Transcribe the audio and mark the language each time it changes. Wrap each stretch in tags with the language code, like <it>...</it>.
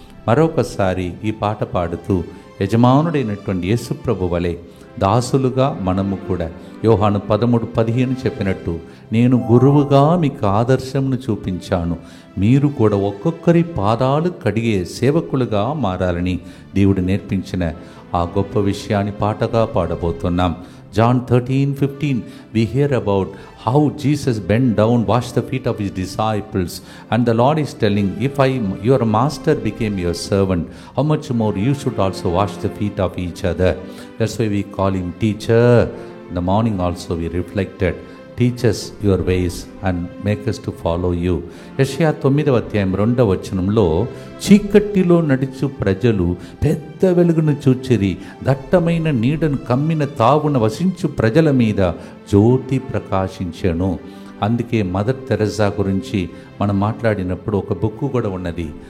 <te>మరొకసారి ఈ పాట పాడుతూ యజమానుడైనటువంటి యేసు ప్రభు వలె దాసులుగా మనము కూడా యోహాను 13:15 చెప్పినట్టు నేను గురువుగా మీకు ఆదర్శంను చూపించాను, మీరు కూడా ఒక్కొక్కరి పాదాలు కడిగే సేవకులుగా మారాలని దేవుడు నేర్పించిన ఆ గొప్ప విషయాన్ని పాటగా పాడబోతున్నాం.</te> <en>John 13:15 we hear about how Jesus bent down, washed the feet of his disciples, and the Lord is telling, if your master became your servant, how much more you should also wash the feet of each other. That's why we call him teacher. In the morning also we reflected, teach us your ways and make us to follow you.</en> <te>యెషయా 9:2 చీకటిలో నడుచు ప్రజలు పెద్ద వెలుగును చూచిరి, దట్టమైన నీడను కమ్మిన తావున వసించు ప్రజల మీద జ్యోతి ప్రకాశించెను. అందుకే మదర్ తెరెసా గురించి మనం మాట్లాడినప్పుడు ఒక బుక్ కూడా ఉన్నది.</te>